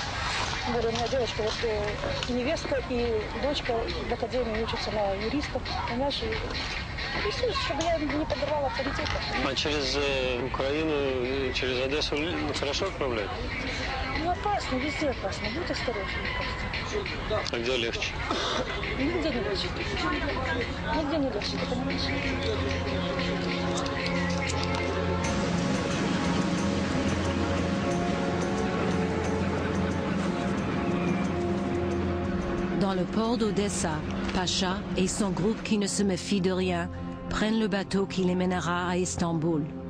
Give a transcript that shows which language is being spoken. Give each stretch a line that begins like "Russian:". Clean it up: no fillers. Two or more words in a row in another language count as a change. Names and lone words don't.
Russian: Тем более у меня девочка, вот и невестка, и дочка в академии учатся на юриста, понимаешь, и ресурс, чтобы я не подорвала авторитета. А через Украину, через Одессу хорошо отправляют? Ну, опасно, везде опасно, будь осторожен. А где легче? Нигде не легче. Нигде не легче, ты понимаешь?
French: Dans le port d'Odessa, Pacha et son groupe qui ne se méfie de rien prennent le bateau qui les mènera à Istanbul.